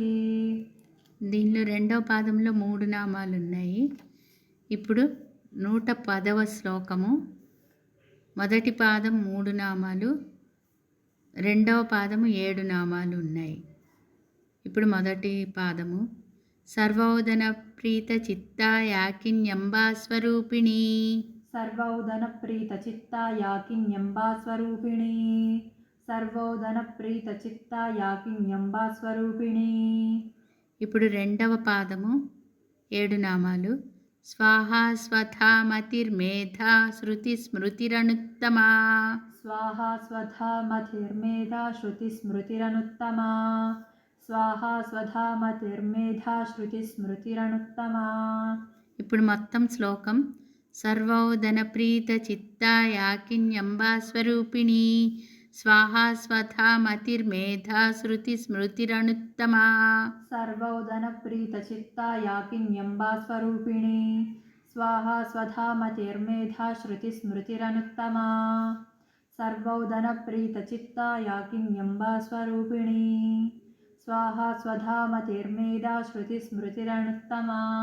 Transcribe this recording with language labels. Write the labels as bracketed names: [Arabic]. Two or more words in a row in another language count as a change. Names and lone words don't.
[Telugu] దీనిలో రెండవ పాదంలో మూడు నామాలు ఉన్నాయి. ఇప్పుడు 110వ శ్లోకము. మొదటి పాదం మూడు నామాలు. రెండవ పాదము 7 నామాలు ఉన్నాయి. ఇప్పుడు మొదటి పాదము. [Sanskrit] सर्वोदनप्रीतचित्ता याकिन्यम्बा स्वरूपिणी सर्वोदनप्रीतचित्ता याकिन्यम्बा स्वरूपिणी सर्वोदनप्रीतचित्ता याकिन्यम्बा स्वरूपिणी [Telugu] ఇప్పుడు రెండవ పాదము 7 నామాలు. [Sanskrit] స్వాహా స్వథా మతిర్మేధా శృతి స్మృతిరనుత్తమా. स्वाहा स्वधा मतिर्मेधा श्रुतिस्मृतिरनुत्तमा स्वाहा स्वधा मतिर्मेधा श्रुतिस्मृतिरनुत्तमा [Telugu] ఇప్పుడు మొత్తం శ్లోకం. [Sanskrit] సర్వోదన ప్రీత చిత్తా యాకిన్యంబా స్వరూపిణి స్వాహా స్వథా మతిర్మేధా శృతి స్మృతిరనుత్తమా. सर्वोदनप्रीतचित्ता याकिन्यम्बा स्वरूपिणी स्वाहा स्वधा मतिर्मेधा श्रुतिस्मृतिरनुत्तमा सर्वोदनप्रीतचित्ता याकिन्यम्बा स्वरूपिणी स्वाहा स्वधा मतिर्मेधा श्रुतिस्मृतिरनुत्तमा.